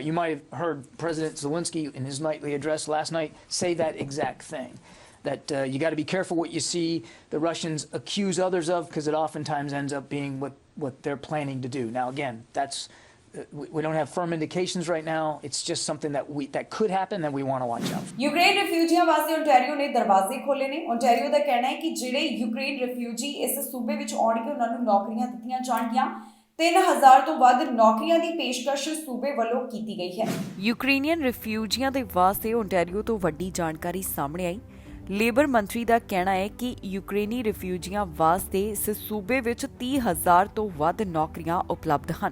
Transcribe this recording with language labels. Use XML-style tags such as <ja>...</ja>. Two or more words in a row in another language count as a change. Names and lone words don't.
<en>You might have heard President Zelensky in his nightly address last night say that exact thing, that you got to be careful what you see the Russians accuse others of, because it oftentimes ends up being what they're planning to do. Now, again, that's we don't have firm indications right now. It's just something that could happen that we want to watch out for.</en> <pa>ਯੂਕਰੇਨ ਰਿਫਿਊਜੀਆਂ ਵਾਸਤੇ ਓਂਟਾਰੀਓ ਨੇ ਦਰਵਾਜ਼ੇ ਖੋਲ੍ਹੇ ਨੇ। ओंटारियो ਦਾ ਕਹਿਣਾ ਹੈ ਕਿ ਜਿਹੜੇ ਯੂਕਰੇਨ ਰਿਫਿਊਜੀ ਇਸ ਸੂਬੇ ਵਿੱਚ ਆਉਣਗੇ ਉਹਨਾਂ ਨੂੰ ਨੌਕਰੀਆਂ ਦਿੱਤੀਆਂ ਜਾਣਗੀਆਂ। 3000 ਤੋਂ ਵੱਧ ਨੌਕਰੀਆਂ ਦੀ ਪੇਸ਼ਕਸ਼ ਸੂਬੇ ਵੱਲੋਂ ਕੀਤੀ ਗਈ ਹੈ। ਯੂਕਰੇਨੀਅਨ ਰਿਫਿਊਜੀਆਂ ਦੇ ਵਾਸਤੇ ਓਂਟਾਰੀਓ ਤੋਂ ਵੱਡੀ ਜਾਣਕਾਰੀ ਸਾਹਮਣੇ ਆਈ। ਲੇਬਰ ਮੰਤਰੀ ਦਾ ਕਹਿਣਾ ਹੈ ਕਿ ਯੂਕਰੇਨੀ ਰਿਫਿਊਜੀਆਂ ਵਾਸਤੇ ਇਸ ਸੂਬੇ ਵਿੱਚ 30,000 ਤੋਂ ਵੱਧ ਨੌਕਰੀਆਂ ਉਪਲਬਧ ਹਨ।</pa>